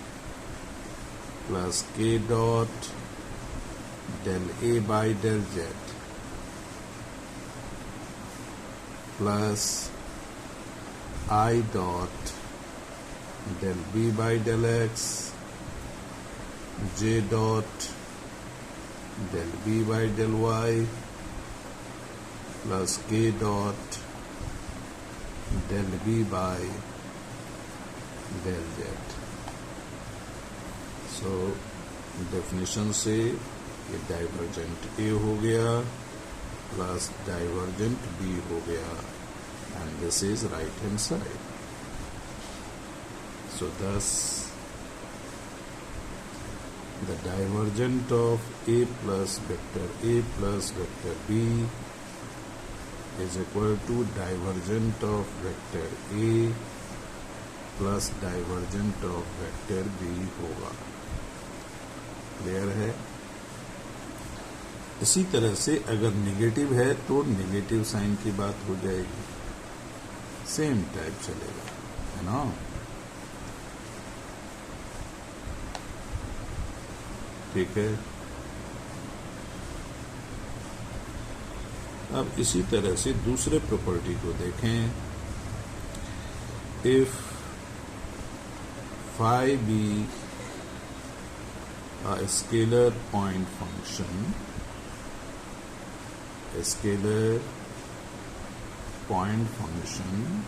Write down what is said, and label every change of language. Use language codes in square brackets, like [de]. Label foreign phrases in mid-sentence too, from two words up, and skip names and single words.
[en] plus k dot del A by del z plus I dot del B by del x j dot del B by del y plus k dot del B by del z. so definition [hi] से ये [en] divergent A [hi] हो गया [en] plus divergent B [hi] हो गया [en] and this is right hand side. सो thus the divergent of A plus vector B is equal to divergent of vector A plus divergent of vector B होगा। [hi] क्लियर है? इसी तरह से अगर नेगेटिव है तो [en] negative sign [hi] की बात हो जाएगी। [en] same type [hi] चलेगा, है ना? ठीक है। अब इसी तरह से दूसरे प्रॉपर्टी को देखें। [en] इफ phi be a scalar point function, a scalar point function,